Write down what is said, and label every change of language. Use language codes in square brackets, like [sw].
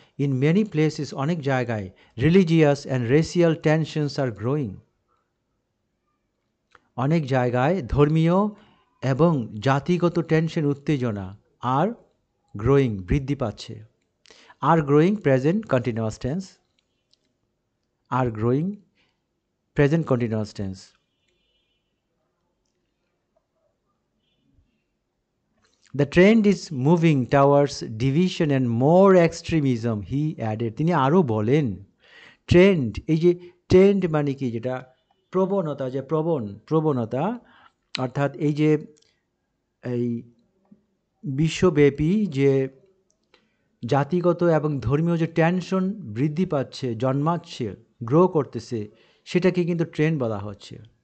[en] in many places, [bn] অনেক জায়গায়, [en] religious and racial tensions আর growing, [bn] অনেক জায়গায় ধর্মীয় এবং জাতিগত টেনশন উত্তেজনা [en] আর গ্রোয়িং [bn] বৃদ্ধি পাচ্ছে। [en] আর growing present continuous tense, আর growing present continuous tense. The trend is moving towards division and more extremism, he added. [bn] তিনি আরও বলেন, ট্রেন্ড, এই যে ট্রেন্ড মানে কি, যেটা প্রবণতা, যে প্রবণতা, অর্থাৎ এই যে এই বিশ্বব্যাপী যে জাতিগত এবং ধর্মীয় যে টেনশন বৃদ্ধি পাচ্ছে, জন্মাচ্ছে, গ্রো করতেছে, সেটাকে কিন্তু ট্রেন্ড বলা হচ্ছে।